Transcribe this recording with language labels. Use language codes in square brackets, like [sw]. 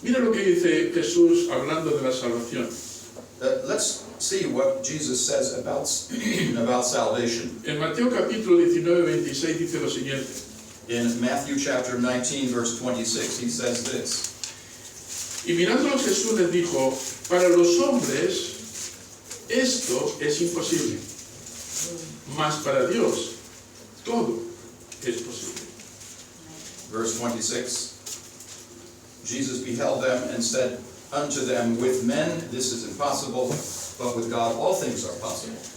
[es] Mira lo que dice Jesús hablando de la salvación. [en] Let's see what Jesus says about salvation. [es] En Mateo capítulo 19:26 dice lo siguiente. [en] In Matthew chapter 19, verse 26, he says this. [es] Y mirándolos Jesús les dijo, para los hombres esto es imposible, mas para Dios todo es posible. [en] Verse 26, Jesus beheld them and said unto them, with men this is impossible, but with God all things are possible.